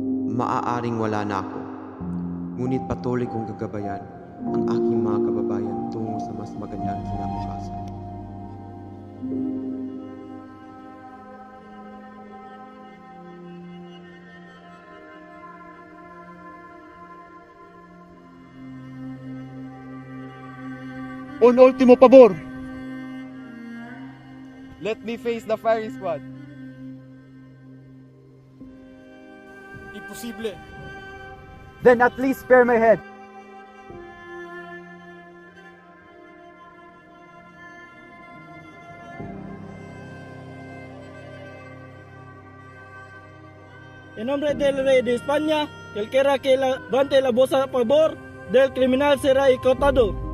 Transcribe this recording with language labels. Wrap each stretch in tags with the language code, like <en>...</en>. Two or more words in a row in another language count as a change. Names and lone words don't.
<tl>maaaring wala na ako. Ngunit patuloy kong gagabayan ang aking mga kababayan tungo sa mas magandang kinabukasan.</tl> <es>Un último pabor.</es> <en>Let me face the firing squad.</en> <es>Imposible.</es> <en>Then at least spare my head.</en> <es>En nombre del rey de España, el que levante la voz a favor del criminal será ejecutado.</es>